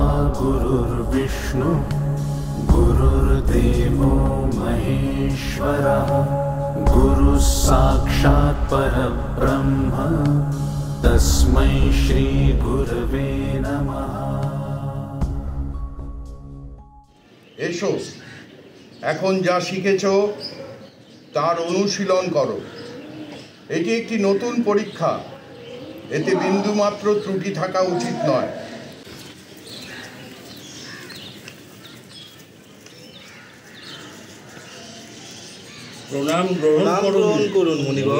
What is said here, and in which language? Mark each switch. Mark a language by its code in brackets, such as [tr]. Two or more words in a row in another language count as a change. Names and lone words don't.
[sa] गुरुर्विष्णु गुरुर्देवो महेश्वरः गुरुः साक्षात् परब्रह्म तस्मै श्री गुरवे नमः। [bn] এসো, এখন যা শিখেছো তার অনুশীলন করো। এটি একটি নতুন পরীক্ষা, এতে বিন্দুমাত্র ত্রুটি থাকা উচিত নয়। প্রণাম গ্রহণ করুন মুনিবর।